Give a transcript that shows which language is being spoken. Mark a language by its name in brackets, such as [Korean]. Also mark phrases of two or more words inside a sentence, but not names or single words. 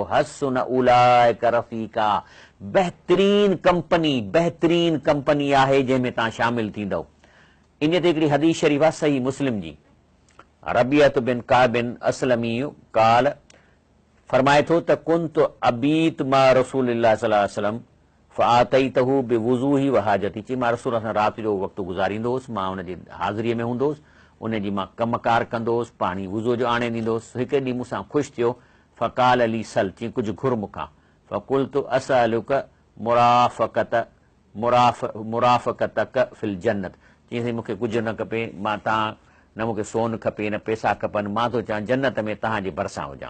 [Arabic] حسن أولئك رفيقا, [Sindhi] बहितरीन कंपनी आहे जंहिंमें तव्हां शामिल थींदव। इन ते हिकिड़ी हदीस शरीफ़ आहे सही मुस्लिम जी, रबियत बिन काबिन असलमी काल फरमाए थो त [Arabic] كنت أبيت مع رسول الله صلى الله عليه وسلم فآتيته بوضوئه وحاجته, [Sindhi] चई मां रसूल सां राति जो वक़्तु गुज़ारींदो हुउसि, मां हुनजी हाज़िरीअ में हूंदो हुउसि, उनजी मां कमकार कंदो हुउसि, पाणी वुज़ू जो आणे ॾींदो हुउसि। हिकु ॾींहुं मूंसां ख़ुशि थियो, [Arabic] فقال لي سل, [Sindhi] चई कुझु घुर मूंखां, [Arabic] فقلت أسألك مرافقتك في الجنة, [Sindhi] चईं मूंखे कुझु न खपे, मां तव्हां न मूंखे सोन खपे न पैसा खपनि, मां थो चाहियां जन्नत में तव्हांजे भरिसां हुजां।